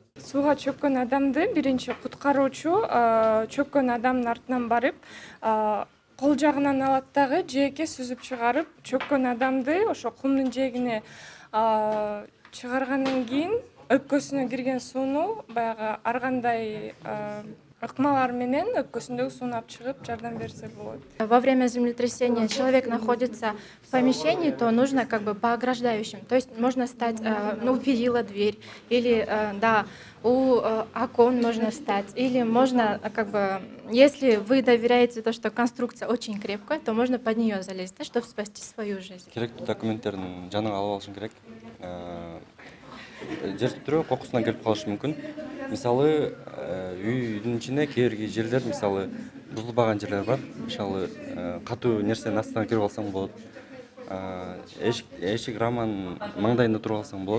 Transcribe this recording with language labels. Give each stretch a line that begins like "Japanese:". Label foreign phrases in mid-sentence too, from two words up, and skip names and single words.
Kyrgyz: Сууга чөккөн адамды биринчи куткаруучу чөккөн адамдын артынан барып, кол жагынан алат дагы жээкке сүзүп чыгарып, чөккөн адамды ошо кумдун жээгине чыгаргандан кийин өпкөсүнө кирген сууну баягы ар кандай ыкмалар менен өпкөсүндөгү сууну алып чыгып жардам берсе болот.
Russian: Во время землетрясения человек находится в помещении, то нужно как бы по ограждающим. То есть можно стать, перила, дверь, или у окон можно встать, или можно как бы, если вы доверяете то, что конструкция очень крепкая, то можно под нее залезть, да, чтобы спасти свою жизнь.
Kyrgyz: Керектүү документтердин жанына алып алышың керек. Жер титирөө кокусунан келип калышы мүмкүн. Мисалы, үйдүн ичине кээ бир жерлер, мисалы, бузулбаган жерлер бар. Мисалы, катуу нерсенин астына кирип алсаң болот. эшик раманын маңдайында туруп алсаң болот.